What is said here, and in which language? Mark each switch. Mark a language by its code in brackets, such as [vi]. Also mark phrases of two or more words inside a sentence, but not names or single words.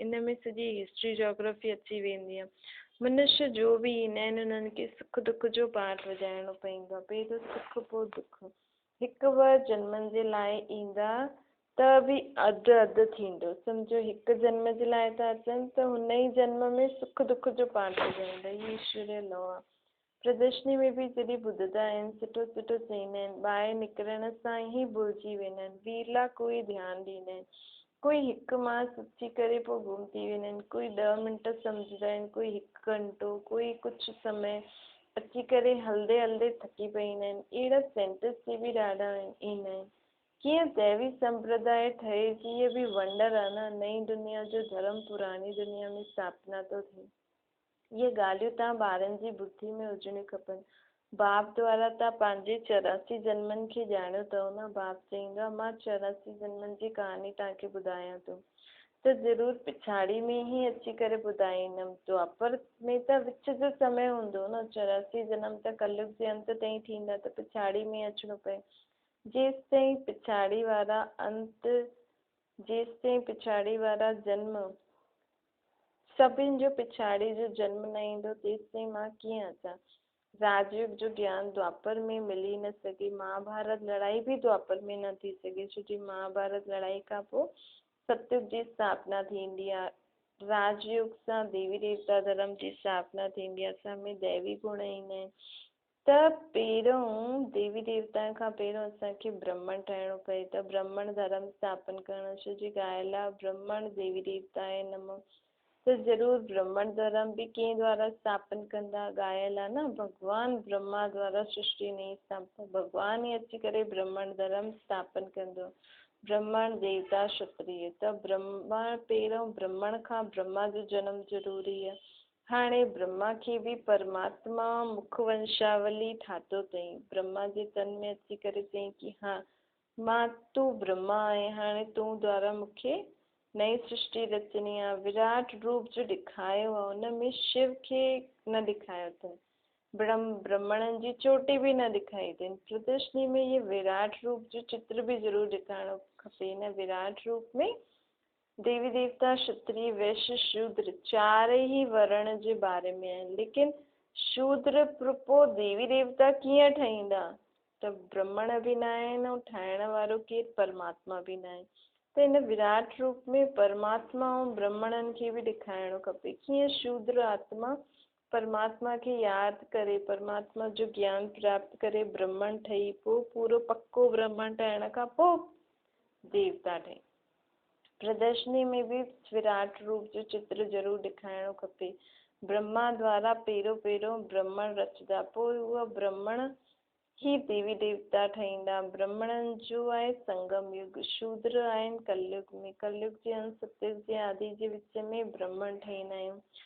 [sd] इन में सॼी [en] history geography [sd] अची वेंदी आहे। मनुष्य जो बि ईंदा आहिनि उन्हनि खे सुख दुख जो पाठ वॼाइणो पवंदो आहे, पहिरियों सुख पोइ दुख। हिकु बार जनमनि जे लाइ ईंदा त बि अधु अधु थींदो, सम्झो हिकु जन्म जे लाइ था अचनि त हुन ई जन्म में सुख दुख जो पाठ वॼाईंदा। इहे ईश्वरीय लॉ आहे। प्रदर्शनी में बि जॾहिं ॿुधंदा आहिनि, सुठो सुठो चवंदा आहिनि, ॿाहिरि निकिरण सां ई भुलिजी वेंदा आहिनि, विरला कोई ध्यानु ॾींदा आहिनि, कोई हिकु मास अची करे पोइ गुम थी वेंदा आहिनि, कोई 10 मिंट सम्झंदा आहिनि, कोई 1 घंटो, कोई कुझु समय अची करे हलंदे हलंदे थकी पवंदा आहिनि। अहिड़ा सेंटेंस बि ॾाढा ईंदा आहिनि। कीअं दैवी संप्रदाय ठहे, कि इहे बि वंडर आहे न। नई दुनिया जो धर्म पुरानी दुनिया में स्थापना थो थिए। इहे ॻाल्हियूं तव्हां ॿारनि जी बुद्धि में हुजणियूं खपनि। बाप द्वारा तव्हां पंहिंजे 84 जन्मनि खे ॼाणियो अथव न। बाप चईंदो आहे मां 84 जन्मनि जी कहानी तव्हांखे ॿुधायां थो, त ज़रूरु पिछाड़ी में ई अची करे ॿुधाईंदमि। द्वापर में त विच जो समय हूंदो न, 84 जन्म त कलयुग जे अंत ताईं थींदा, त पिछाड़ी में अचिणो पए। जेसि ताईं पिछाड़ी वारा जेसि ताईं पिछाड़ी वारा जन्म, सभिनि जो पिछाड़ी जो जन्म न ईंदो, तेसि ताईं मां कीअं अचां। राजयुग जो ज्ञान द्वापर में मिली न सघे, महाभारत लड़ाई बि द्वापर में न थी सघे, छो कि महाभारत लड़ाई खां पोइ सतयुग जी स्थापना थींदी आहे। राजयुग सां देवी देवता धर्म जी स्थापना थींदी आहे, असांमें दैवी गुण ईंदा आहिनि। त पहिरियों देवी देवता खां पहिरियों असांखे ब्राह्मण ठहिणो पए, त ब्राह्मण धर्म स्थापन करणु, छो जी ॻाल्हि आहे ब्राह्मण देवी देवता आहे नमो, त ज़रूरु ब्राह्मण धर्म बि कंहिं द्वारा स्थापन कंदा, ॻाल्हि आहे न। भॻवानु ब्रह्मा द्वारा सृष्टि नई स्थापना, भॻवानु ई अची करे ब्राह्मण धर्म स्थापन कंदो। ब्राह्मण देवता क्षत्रिय, त ब्रह्मा पहिरियों ब्राह्मण खां ब्रह्मा जो जनम ज़रूरी आहे। हाणे ब्रह्मा खे बि परमात्मा मुख वंशावली ठातो अथई, ब्रह्मा जे तन में अची करे चई कि हा मां तूं ब्रह्मा आहे, हाणे तूं द्वारा मूंखे नई सृष्टि रचनी आहे। विराट रूप जो ॾेखारियो आहे, हुन में शिव खे न ॾेखारियो अथनि, ब्राह्मणनि जी चोटी बि न ॾेखारी अथनि। प्रदर्शनी में इहे विराट रूप जो चित्र बि ज़रूरु ॾेखारिणो खपे। हिन विराट रूप में देवी देवता क्षत्रिय वैश्य शूद्र 4 ई वर्ण जे बारे में आहिनि, लेकिन शूद्र पोइ देवी देवता कीअं ठहींदा, त ब्राह्मण बि न आहिनि ऐं ठाहिण वारो केरु परमात्मा बि न आहे। त हिन विराट रूप में परमात्मा ऐं ब्राह्मणनि खे बि ॾेखारिणो खपे। कीअं शूद्र आत्मा परमात्मा खे यादि करे, परमात्मा जो ज्ञान प्राप्त करे ब्राह्मण ठही, पोइ पूरो पक्को ब्राह्मण ठहिण खां पोइ देवता ठही। प्रदर्शनी में भी विराट रूप जो चित्र ज़रूरु ॾेखारिणो खपे। ब्रह्मा द्वारा पहिरियों ब्राह्मण रचदा, पोइ उहा ब्राह्मण ही देवी देवता ठहींदा। ब्राह्मणनि जो आहे संगम युग, शूद्र आहिनि कलयुग में, कलयुग जे अंत सतयुग जे आदि जे विच में ब्राह्मण ठहींदा आहियूं।